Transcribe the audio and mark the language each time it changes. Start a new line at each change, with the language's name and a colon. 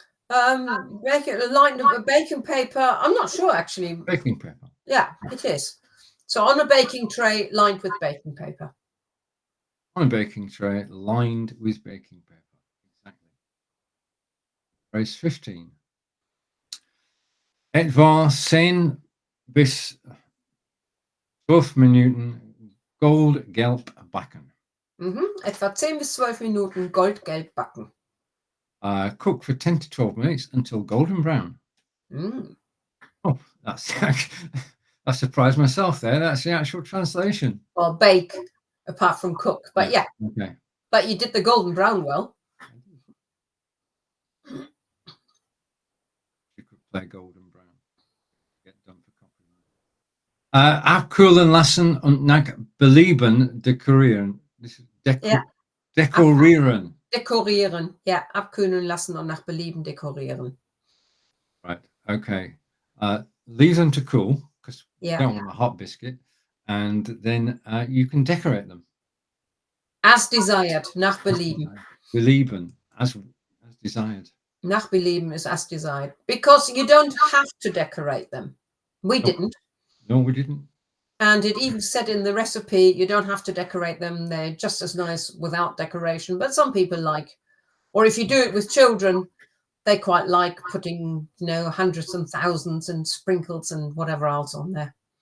English: Lined with baking paper. I'm not sure actually. Baking paper. Yeah, it is. So on a baking tray lined with baking paper. On a baking tray lined with baking paper. Exactly. Phrase 15.
German: Etwa 10 bis 12 Minuten goldgelb backen. Etwa 10 bis 12 Minuten goldgelb backen.
English: Cook for 10 to 12 minutes until golden brown. Oh, that's I surprised myself there. That's the actual translation. Well, bake, apart from cook. But yeah, Okay. but you did the golden brown well. You could play golden brown. Get done for copyright.
German: Abkühlen lassen und nach Belieben dekorieren.
English: This is
German: Ja. dekorieren. Dekorieren. Ja, abkühlen lassen und nach Belieben dekorieren.
English: Right. Okay. Leave them to cool because you Yeah. don't want a hot biscuit, and then you can decorate them. As desired,
German: nach Belieben.
English: Belieben, as desired.
German: Nach Belieben
English: is as desired. Because you don't have to decorate them. We didn't. No, we didn't. And it even said in the recipe, you don't have to decorate them. They're just as nice without decoration. But some people like, or if you do it with children, they quite like putting, hundreds and thousands and sprinkles and whatever else on there.